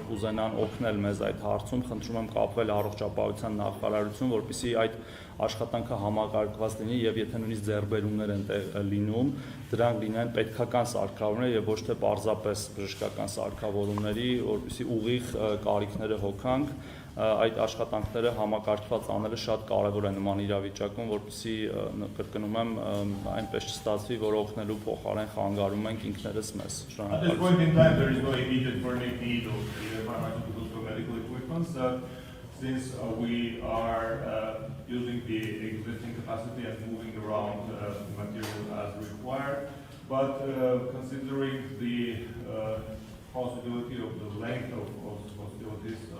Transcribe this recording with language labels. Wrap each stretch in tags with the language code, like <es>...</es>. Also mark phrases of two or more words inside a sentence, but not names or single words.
<hy>կուզենան օգնել մեզ այդ հարցում, խնդրում եմ կապվել Առողջապահության նախարարություն, որպեսզի այդ աշխատանքը համակարգված լինի եւ եթե նույնիսկ ձեռբերումներ են լինում, դրանք լինեն պետքական սարքավորումներ եւ ոչ թե պարզապես բժշկական սարքավորումների, որպեսզի ուղիղ կարիքները հոգանք, այդ աշխատանքները համակարգված անելը շատ կարևոր է նման իրավիճակում, որպեսզի կրկնում եմ, այնպես չստացվի, որ օգնելու փոխարեն խանգարում ենք ինքներս մեզ։</hy> <en>At this point in time, there is no immediate burning need of either pharmaceuticals or medical equipment. Since we are using the existing capacity and moving around material as required, but considering the possibility of the length of hostilities,</en>